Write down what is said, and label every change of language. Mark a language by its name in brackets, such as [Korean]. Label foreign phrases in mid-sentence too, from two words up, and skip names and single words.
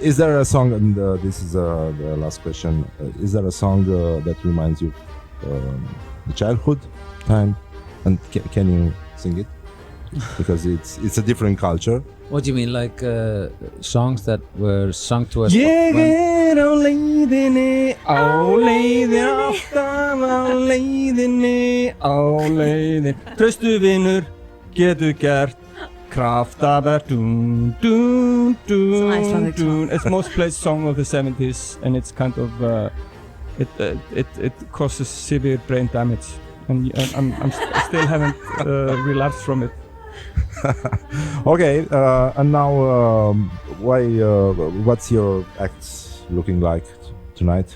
[English] Is there a song, and this is the last question, is there a song that reminds you the childhood time, and can you sing it? Because it's a different culture. What do you mean, like songs that were sung to us? [Icelandic] Ég á leiðinni, alltaf á leiðinni, traustu vinur, getur gert, kraftaverk, dún, dún, dún, [English] Icelandic [Icelandic] dún. [English] It's most played song of the 70s, and it's kind of, it causes severe brain damage, and I still haven't relapsed from it. Okay, and now what's your act looking like tonight?